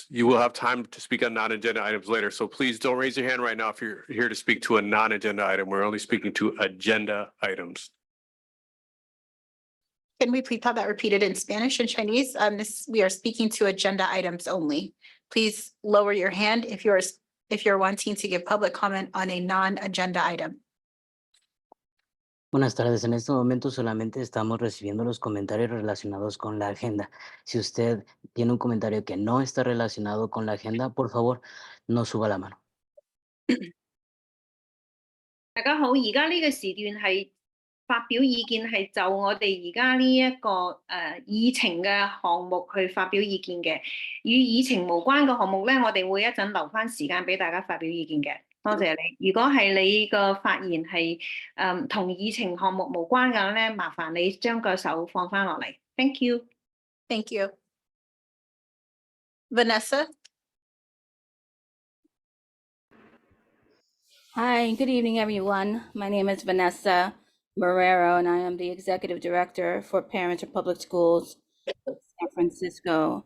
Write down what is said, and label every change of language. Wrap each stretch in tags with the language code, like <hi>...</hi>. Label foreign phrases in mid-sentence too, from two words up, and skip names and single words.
<en>You will have time to speak on non-agenda items later. So please don't raise your hand right now if you're here to speak to a non-agenda item. We're only speaking to agenda items. Can we please have that repeated in Spanish and Chinese? We are speaking to agenda items only. Please lower your hand if you're wanting to give public comment on a non-agenda item.</en> <es>Buenas tardes. En este momento solamente estamos recibiendo los comentarios relacionados con la agenda. Si usted tiene un comentario que no está relacionado con la agenda, por favor, no suba la mano.</es> <yue>大家好，而家呢個時段係發表意見，係就我哋而家呢一個議程嘅項目去發表意見嘅。與議程無關嘅項目咧，我哋會一陣留返時間俾大家發表意見嘅。多謝你。如果係你個發言係同議程項目無關嘅咧，麻煩你將個手放翻落嚟。</yue> <en>Thank you。 Thank you. Vanessa? Hi, good evening, everyone. My name is Vanessa Marrero, and I am the Executive Director for Parents of Public Schools San Francisco.</en>